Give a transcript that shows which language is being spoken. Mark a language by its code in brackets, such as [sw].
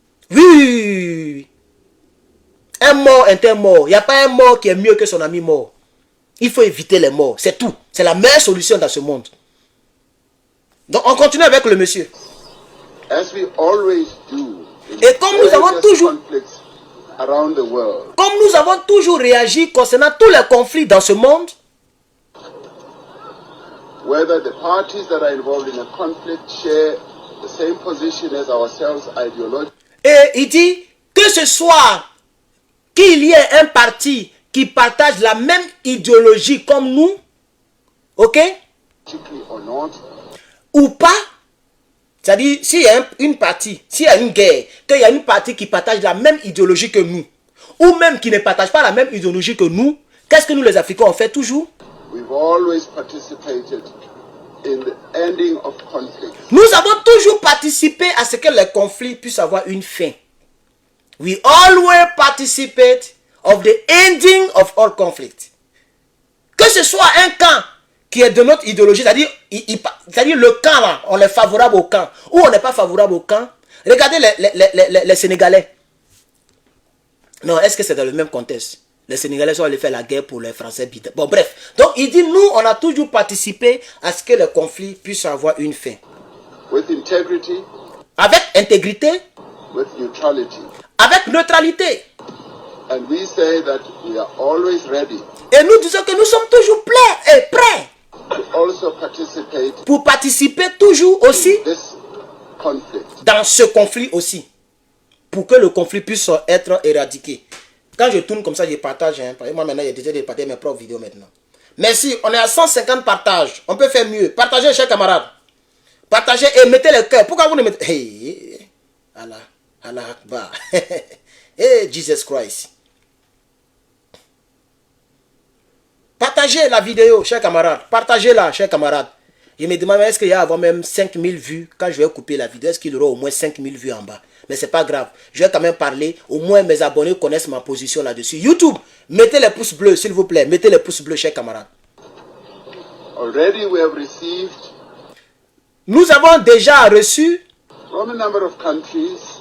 [fr] Oui. Un mort est un mort. Il n'y a pas un mort qui est mieux que son ami mort. Il faut éviter les morts. C'est tout. C'est la meilleure solution dans ce monde. Donc on continue avec le monsieur. [en] as we always do in [fr] Et comme nous avons [en] various [fr] toujours- [en] conflicts around the world. [fr] Comme nous avons toujours réagi concernant tous les conflits dans ce monde, [en] Whether the parties that are involved in a conflict share the same position as ourselves ideologically [fr] et il dit que ce soit qu'il y ait un parti qui partage la même idéologie comme nous, ok, [en] or not, [fr] ou pas, c'est-à-dire s'il y a une partie, s'il y a une guerre, qu'il y a une partie qui partage la même idéologie que nous, ou même qui ne partage pas la même idéologie que nous, qu'est-ce que nous les Africains on fait toujours? [en] we've always participated in the ending of conflict. [fr] Nous avons toujours participé à ce que les conflits puissent avoir une fin. [en] We always participate of the ending of all conflict. [fr] Que ce soit un camp qui est de notre idéologie, c'est-à-dire le camp là, on est favorable au camp, ou on n'est pas favorable au camp. Regardez les Sénégalais. Non, est-ce que c'est dans le même contexte? Les Sénégalais sont allés faire la guerre pour les Français. Bon, bref. Donc, il dit, nous, on a toujours participé à ce que les conflits puissent avoir une fin. [en] With integrity, [fr] Avec intégrité, [en] with neutrality. [fr] avec neutralité. [en] And we say that we are always ready [fr] Et nous disons que nous sommes toujours prêts [en] to also participate [fr] pour participer toujours aussi [en] in this conflict. [fr] dans ce conflit aussi. Pour que le conflit puisse être éradiqué. Quand je tourne comme ça, je partage. Hein, parce que moi maintenant, j'ai déjà partagé mes propres vidéos maintenant. Merci, on est à 150 partages. On peut faire mieux. Partagez, chers camarades. Partagez et mettez le cœur. Pourquoi vous ne mettez... Hey, Allah, Allah Akbar. [en] Hey, Jesus Christ. [fr] Partagez la vidéo, chers camarades. Partagez-la, chers camarades. Je me demande, est-ce qu'il y a avant même 5000 vues quand je vais couper la vidéo? Est-ce qu'il y aura au moins 5000 vues en bas? Mais c'est pas grave. Je vais quand même parler. Au moins mes abonnés connaissent ma position là-dessus. YouTube, mettez les pouces bleus, s'il vous plaît. Mettez les pouces bleus, chers camarades. [en] Already we have received [fr] Nous avons déjà reçu [en] from a number of countries